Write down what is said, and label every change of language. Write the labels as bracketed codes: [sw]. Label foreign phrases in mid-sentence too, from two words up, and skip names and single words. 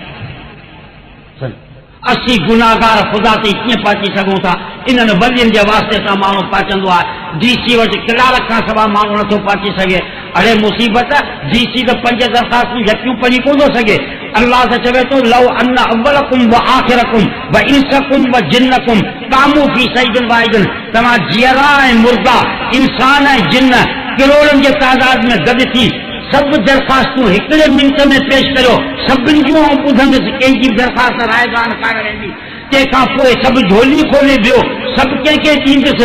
[sd] असीं गुनाहगार ख़ुदा ते कीअं पहुची सघूं था? इन्हनि वलियुनि जे वास्ते सां माण्हू पहुचंदो आहे। डीसी वटि कलाक खां सवाइ माण्हू नथो पहुची सघे। अड़े मुसीबत, डीसी त 5 दरख़्वास्तूं यकियूं पढ़ी कोन थो सघे। अल्लाह त चवे थो [ar] لو أن أولكم وآخركم وإنسكم وجنكم كانوا في صعيد واحد. [sd] तव्हां जियरा ऐं मुर्दा, इंसान ऐं जिन्न करोड़नि जे तादाद में गॾु थी सभु दरख़्वास्तूं हिकिड़े मिंट में पेश करियो। सभिनी जूं ॿुधंदुसि, कंहिंजी दरख़्वास्त रायगान कान रहंदी। तंहिंखां पोइ सभु झोली खोले वियो, सभु कंहिंखे ॾींदुसि।